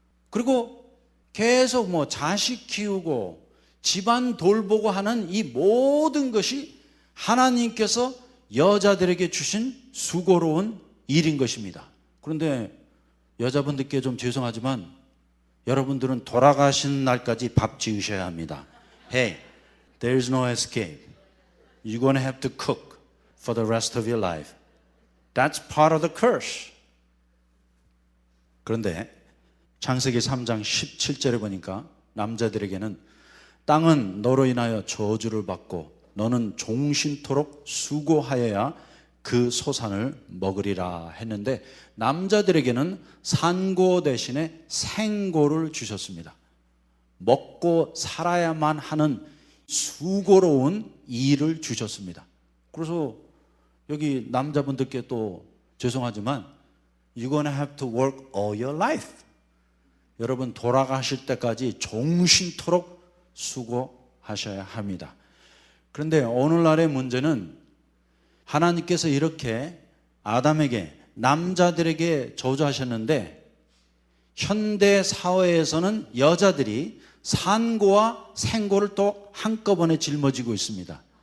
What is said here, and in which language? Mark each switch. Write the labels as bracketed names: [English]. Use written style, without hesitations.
[Korean] 그리고 계속 자식 키우고 집안 돌보고 하는 이 모든 것이 하나님께서 여자들에게 주신 수고로운 일인 것입니다. 그런데 여자분들께 좀 죄송하지만 여러분들은 돌아가신 날까지 밥 지으셔야 합니다. [English] Hey, there is no escape. You're going to have to cook for the rest of your life. That's part of the curse. [Korean] 그런데 창세기 3장 17절에 보니까 남자들에게는 땅은 너로 인하여 저주를 받고 너는 종신토록 수고하여야 그 소산을 먹으리라 했는데 남자들에게는 산고 대신에 생고를 주셨습니다. 먹고 살아야만 하는 수고로운 일을 주셨습니다. 그래서 여기 남자분들께 또 죄송하지만 [English] You're gonna have to work all your life. [Korean] 여러분 돌아가실 때까지 종신토록 수고하셔야 합니다. 그런데 오늘날의 문제는 하나님께서 이렇게 아담에게 남자들에게 저주하셨는데 현대 사회에서는 여자들이 산고와 생고를 또 한꺼번에 짊어지고 있습니다.